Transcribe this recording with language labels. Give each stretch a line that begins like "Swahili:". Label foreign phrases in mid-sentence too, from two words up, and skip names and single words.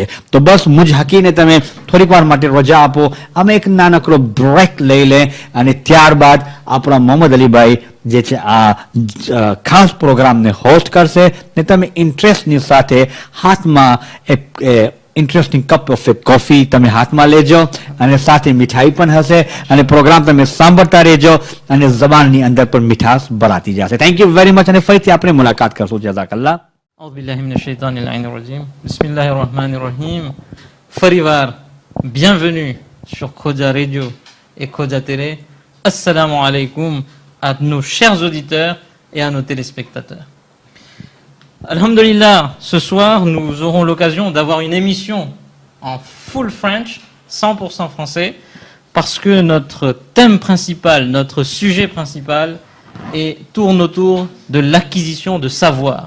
Gujarati: તો બસ મુજ હકીને તમે થોડીક વાર માટે રજા આપો, અમે એક નાનકડો બ્રેક લઈ લે અને ત્યારબાદ આપણા મોહમ્મદ અલીભાઈ જે છે આ ખાસ પ્રોગ્રામને હોસ્ટ કરશે ને તમે ઇન્ટરેસ્ટની સાથે હાથમાં એક
English: interesting cup of coffee
Gujarati: તમે હાથમાં લેજો અને સાથે મીઠાઈ પણ હશે અને પ્રોગ્રામ તમે સાંભળતા રહેજો અને જબાનની અંદર પણ મીઠાશ ભરાતી જશે.
English: thank you very much
Gujarati: અને ફરીથી આપણે મુલાકાત કરશું. જઝાકલ્લાહ.
Arabic: أعوذ بالله من الشيطان اللعين الرجيم بسم الله الرحمن الرحيم.
French: Farivar, bienvenue sur Khoja Radio et Khoja Télé.
Arabic: السلام عليكم
French: à nos chers auditeurs et à nos téléspectateurs. Alhamdulillah, ce soir nous aurons l'occasion d'avoir une émission en
English: full French,
French: 100% français, parce que notre thème principal, notre sujet principal tourne autour de l'acquisition de savoir.